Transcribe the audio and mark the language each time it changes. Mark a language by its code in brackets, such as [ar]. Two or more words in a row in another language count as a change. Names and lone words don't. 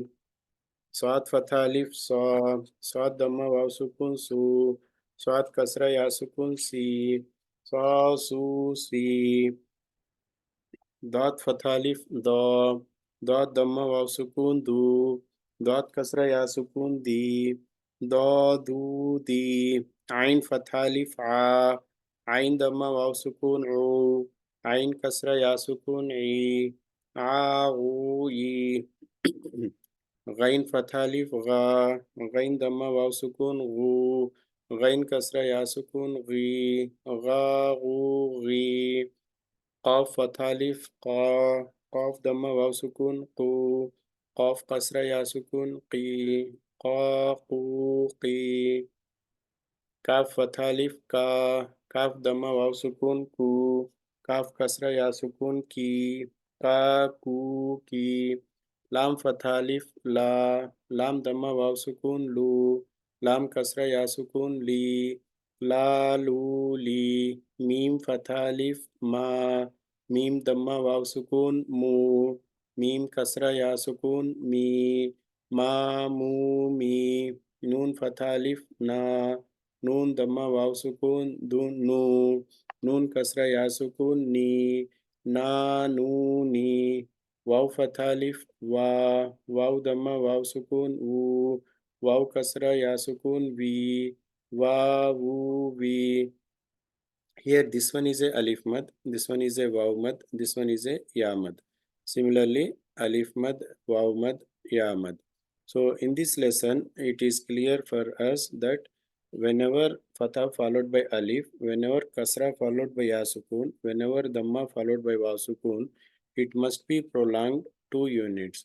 [ar] صاد فتحة ألف، صا. صاد ضمة واو سكون، صو. صاد كسرة ياء سكون، صي. صا، صو، صي. ضاد فتحة ألف، ضا. ضاد ضمة واو سكون، ضو. ضاد كسرة ياء سكون, ضي. ضا، ضو، ضي. عين فتحة ألف، عا. عين ضمة واو سكون، عو. عين كسرة ياء سكون, عي. عا، عو، عي. غين فتحة ألف، غا. غين ضمة واو سكون، غو. غين كسرة ياء سكون، غي. غا، غو، غي. قاف فتحة ألف، قا. قاف ضمة واو سكون، قو. قاف كسرة ياء سكون، قي. قا، قو، قي. كاف فتحة ألف، كا. كاف ضمة واو سكون، كو. كاف كسرة ياء سكون، كي. كا، كو، كي. لام فتحة ألف، لا. لام ضمة واو سكون، لو. لام كسرة ياء سكون, li. لا، لو، لي. ميم فتحة ألف، ما. ميم ضمة واو سكون، مو. ميم كسرة ياء سكون، مي. ما، مو، مي. نون فتحة ألف، نا. نون ضمة واو سكون، دن، نو. نون كسرة ياء سكون، ني. نا، نو، ني. واو فتحة ألف، وا. واو ضمة واو سكون، أُ. واو كسرة ياء سكون، في. وا, وو، في. [en] Here this one is a [ar] ألف مد, [en] this one is a [ar] واو مد, [en] this one is a [ar] ياء مد. Similarly, ألف مد، واو مد، ياء مد. [en] So in this lesson, it is clear for us that whenever fatha followed by alif, whenever kasra followed by [ar] ياء سكون, [en] whenever dhamma followed by [ar] واو سكون, [en] it must be prolonged 2 units.